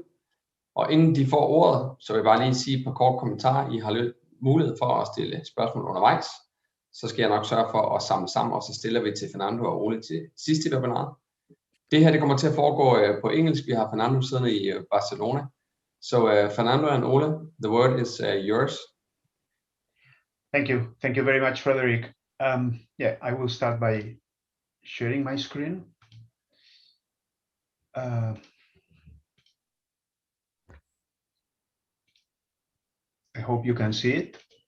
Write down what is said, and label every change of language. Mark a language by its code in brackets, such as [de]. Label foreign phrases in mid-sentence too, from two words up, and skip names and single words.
[da] Og inden de får ordet, så vil jeg bare lige sige et par kort kommentarer. I har mulighed for at stille spørgsmål undervejs. Så skal jeg nok sørge for at samle sammen, og så stiller vi til Fernando og Ole til sidste webinar. Det her det kommer til at foregå på engelsk. Vi har Fernando siddende i Barcelona. [en] So Fernando and Ole, the word is yours. Thank you. Thank you very much, Frederick. Yeah, I will start by sharing my screen. I hope you can see it.